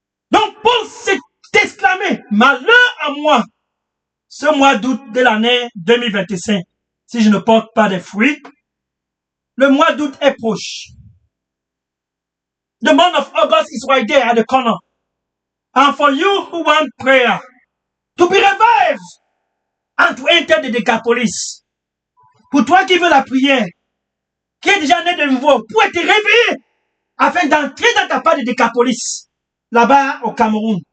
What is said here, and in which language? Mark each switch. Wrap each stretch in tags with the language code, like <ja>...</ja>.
<fr>Donc, Paul s'est exclamé, malheur à moi, ce mois d'août de l'année 2025, si je ne porte pas des fruits. Le mois d'août est proche.</fr> <en>The month of August is right there at the corner. And for you who want prayer to be revived and to enter the Decapolis,</en> <fr>pour toi qui veux la prière, qui est déjà né de nouveau, pour être réveillé, afin d'entrer dans ta part de Decapolis, là-bas au Cameroun.</fr>